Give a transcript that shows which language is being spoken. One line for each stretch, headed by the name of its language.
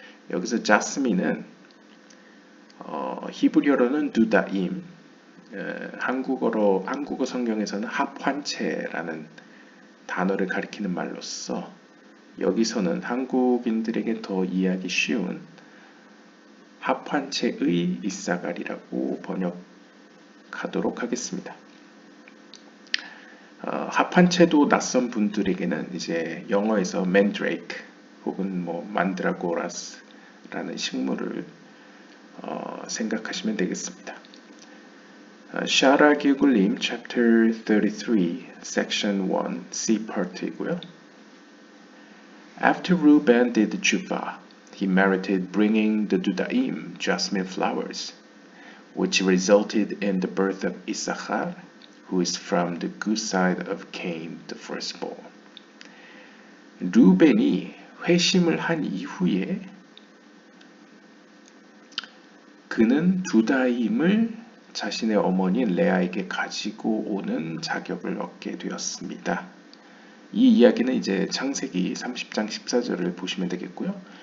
Korean: 여기서 자스민은 히브리어로는 두다임, 한국어 성경에서는 합환체라는 단어를 가리키는 말로써 여기서는 한국인들에게 더 이해하기 쉬운 합환체의 이사갈이라고 번역하도록 하겠습니다. 합한체도 낯선 분들에게는 이제 영어에서 mandrake 혹은 만드라고라스라는 식물을 생각하시면 되겠습니다. 샤라 기굴림
English: chapter 33 section 1 C part
Korean: 이고요.
English: After Reuben did the tshuva, he merited bringing the dudaim, jasmine flowers, which resulted in the birth of Issachar, who is from the good side of Cain, the firstborn.
Korean: 루벤이 회심을 한 이후에 그는 두다임을 자신의 어머니 레아에게 가지고 오는 자격을 얻게 되었습니다. 이 이야기는 이제 창세기 30장 14절을 보시면 되겠고요.